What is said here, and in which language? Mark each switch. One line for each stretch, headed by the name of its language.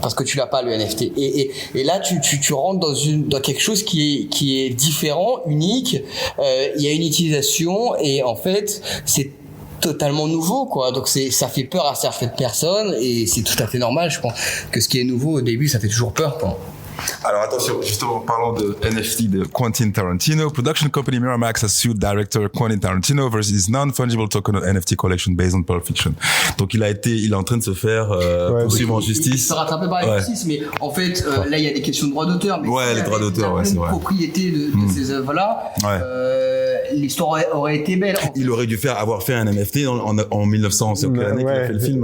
French: parce que tu l'as pas le NFT. Et là, tu rentres dans quelque chose qui est différent, unique. Il y a une utilisation et en fait, c'est totalement nouveau, quoi. Donc ça fait peur à certaines personnes et c'est tout à fait normal. Je pense que ce qui est nouveau au début, ça fait toujours peur, quoi. Alors attention, justement, parlant de NFT de Quentin Tarantino,
English: production company Miramax has sued director Quentin Tarantino versus his non-fungible token of NFT collection based on Pulp Fiction.
French: Donc il est en train de se faire poursuivre en justice. Il se rattrape par la justice, mais en fait, là il y a des questions de droits d'auteur. Mais les droits d'auteur, c'est vrai. Propriété de ces œuvres-là. L'histoire aurait été belle. Il aurait dû avoir fait un NFT en 1900. C'est quelle année qu'il a fait le film?